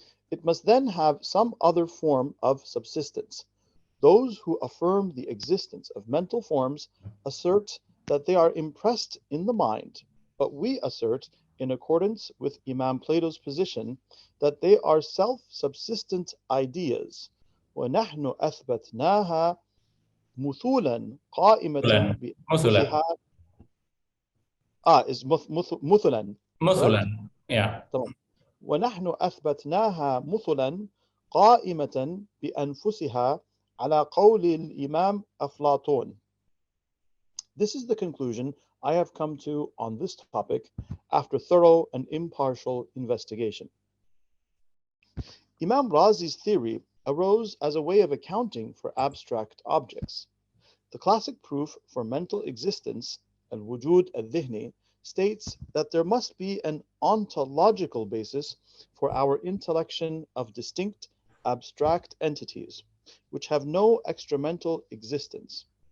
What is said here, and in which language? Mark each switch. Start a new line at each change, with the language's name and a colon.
English: It must then have some other form of subsistence. Those who affirm the existence of mental forms assert that they are impressed in the mind, but we assert, in accordance with Imam Plato's position, that they are self-subsistent ideas.
Arabic: وَنَحْنُ أَثْبَتْنَاهَا مثلا قائمة بأنفسها.
English: is مثلا, correct? Yeah.
Arabic: تمام. ونحن أثبتناها مثلا قائمة بأنفسها على قول الإمام أفلاطون.
English: This is the conclusion I have come to on this topic after thorough and impartial investigation. Imam Razi's theory arose as a way of accounting for abstract objects. The classic proof for mental existence, al-wujud al-dhihni, states that there must be an ontological basis for our intellection of distinct abstract entities, which have no extramental existence.